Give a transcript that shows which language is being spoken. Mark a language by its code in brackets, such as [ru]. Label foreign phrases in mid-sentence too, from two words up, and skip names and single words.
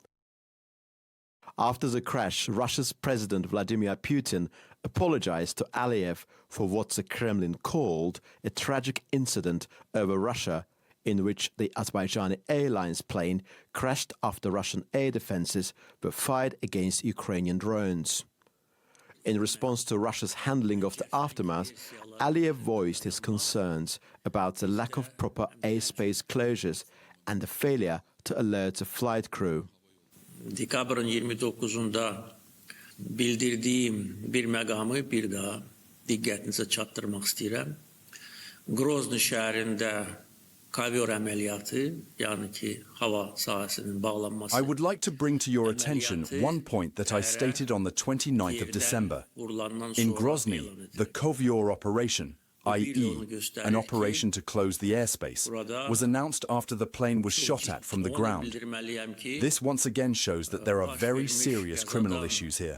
[en] After the crash, Russia's President Vladimir Putin apologized to Aliyev for what the Kremlin called a tragic incident over Russia, in which the Azerbaijani Airlines plane crashed after Russian air defenses were fired against Ukrainian drones. In response to Russia's handling of the aftermath, Aliyev voiced his concerns about the lack of proper airspace closures and the failure to alert the flight crew. [az] Dekabrın 29'unda bildirdiğim bir məqamı bir daha diqqətinizə çatdırmaq istəyirəm. Grozny şəhərində kovyor əməliyyatı, yəni ki, hava sahəsinin bağlanması. [en] I would like to bring to your attention one point that I stated on the 29th of December. In Grozny, the kovyor operation, i.e., an operation to close the airspace, was announced after the plane was shot at from the ground. This once again shows that there are very serious criminal issues here.